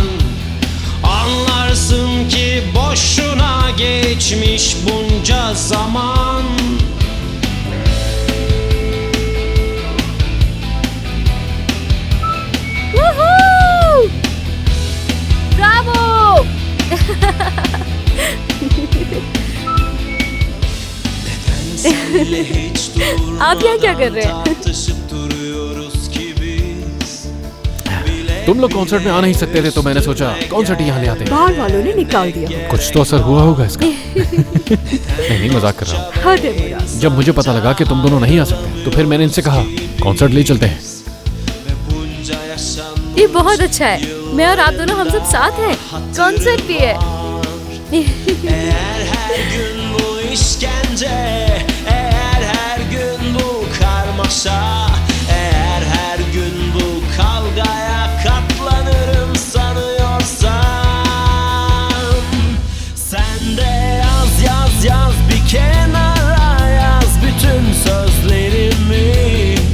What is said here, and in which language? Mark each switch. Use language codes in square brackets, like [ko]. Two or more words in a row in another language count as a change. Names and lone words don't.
[tr] Anlarsın ki boşuna geçmiş bunca zaman. Woohoo! Bravo! [hi] आप यहाँ क्या कर रहे हैं? तुम लोग कॉन्सर्ट में आ नहीं सकते थे तो मैंने सोचा कॉन्सर्ट यहाँ ले आते हैं। बार वालों ने निकाल दिया। कुछ तो असर हुआ होगा इसका। नहीं मजाक कर रहा हूँ। हद है मुराद। जब मुझे पता लगा कि तुम दोनों नहीं आ सकते तो फिर मैंने इनसे कहा कॉन्सर्ट ले चलते हैं। ये बहुत अच्छा है, मैं और आप दोनों हम सब साथ हैं, कॉन्सर्ट भी है। [tr] Eğer her gün bu işkence, eğer her gün bu karmaşa, eğer her gün bu kavgaya katlanırım sanıyorsan, sen de yaz yaz yaz bir kenara yaz bütün sözlerimi.